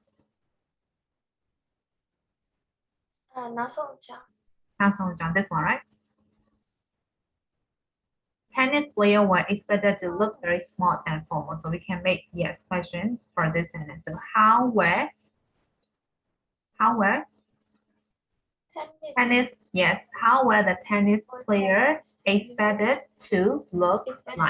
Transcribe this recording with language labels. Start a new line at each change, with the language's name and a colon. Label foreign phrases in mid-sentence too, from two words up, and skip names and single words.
Burmese: နောက်ဆုံးကြောင်း နောက်ဆုံးကြောင်း
English: this one, right? Tennis players were expected to look very smart and formal. So we can make yes question for this sentence. So how, where? Tennis, yes. How were the tennis players expected to look like?